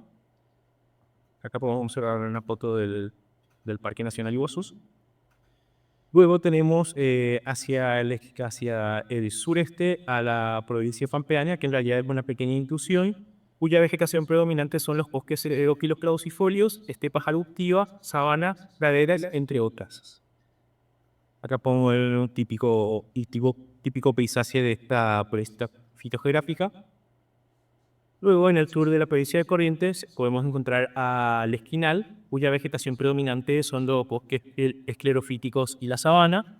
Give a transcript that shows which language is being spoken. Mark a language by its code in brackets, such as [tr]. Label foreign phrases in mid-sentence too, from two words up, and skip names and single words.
[es] Acá podemos observar una foto del Parque Nacional Iguazú. Luego tenemos hacia el sureste a la provincia de Pampeana, que en realidad es una pequeña intrusión, cuya vegetación predominante son los bosques xerófilos caducifolios, estepas arbustivas, sabanas, praderas, entre otras. Acá pongo el típico paisaje de esta foresta fitogeográfica. Luego, en el sur de la provincia de Corrientes, podemos encontrar al Esquinal, cuya vegetación predominante son los bosques esclerofíticos y la sabana.